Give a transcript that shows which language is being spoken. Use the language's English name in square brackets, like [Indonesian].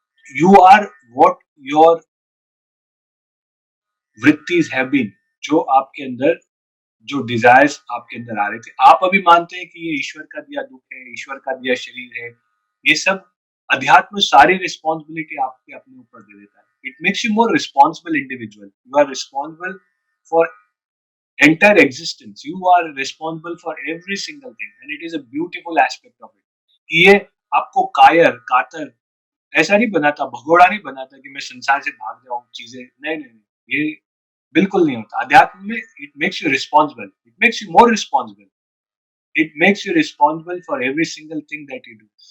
[English] You are what your वृत्तिज have been, [Hindi] जो आपके अंदर, जो डिजायर्स आपके अंदर आ रहे थे, आप अभी मानते हैं कि ये ईश्वर का दिया दुख है, ईश्वर का दिया शरीर है, ये सब अध्यात्म सारी रिस्पॉन्सिबिलिटी आपके अपने ऊपर दे देता है. [English] It makes you more responsible individual. You are responsible for entire existence. You are responsible for every single thing, and it is a beautiful aspect of it. [Hindi] कि ये आपको कायर कातर ऐसा नहीं बनाता, भगोड़ा नहीं बनाता कि मैं संसार से भाग जाऊं, चीजें नहीं नहीं नहीं, ये बिल्कुल नहीं होता. अध्यात्म में [English] It makes you responsible, it makes you more responsible, it makes you responsible for every single thing that you do.